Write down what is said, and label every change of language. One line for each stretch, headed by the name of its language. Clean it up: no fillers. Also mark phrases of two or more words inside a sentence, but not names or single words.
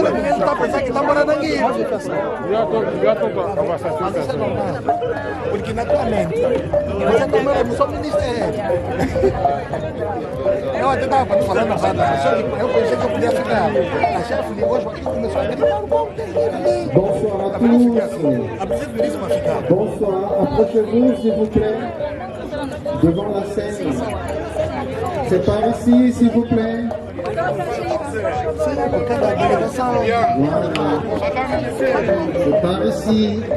French: Nous sommes ministères.
Portuguese: Eu até estava falando na eu pensei que eu podia ficar. A chefe ligou, começou a gritar.
French: Bonsoir à tous. Bonsoir. Approchez-vous, s'il vous plaît, devant la scène. C'est par ici, s'il vous plaît. C'est par ici.